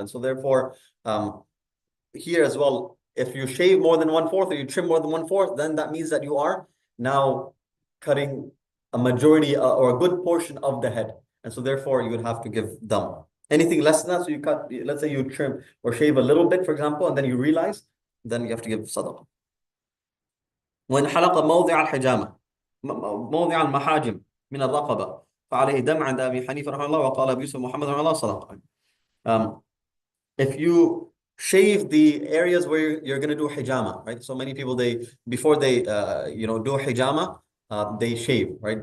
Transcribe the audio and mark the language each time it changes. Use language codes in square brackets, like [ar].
[en] And so therefore, here as well, if you shave more than 1/4 or you trim more than 1/4, then that means that you are now cutting a majority or a good portion of the head. And so therefore, you would have to give dam. Anything less than that, so you cut, let's say you trim or shave a little bit, for example, and then you realize, then you have to give sadaqah. [ar] وإن حلق موضع الحجامة موضع المحاجم من الرقبة فعليه دم عند أبي حنيفة رحمه الله وقال أبو يوسف محمد رحمه الله صدقة. [en] If you shave the areas where you're going to do hijama, right? So many people, before they do hijama, they shave, right?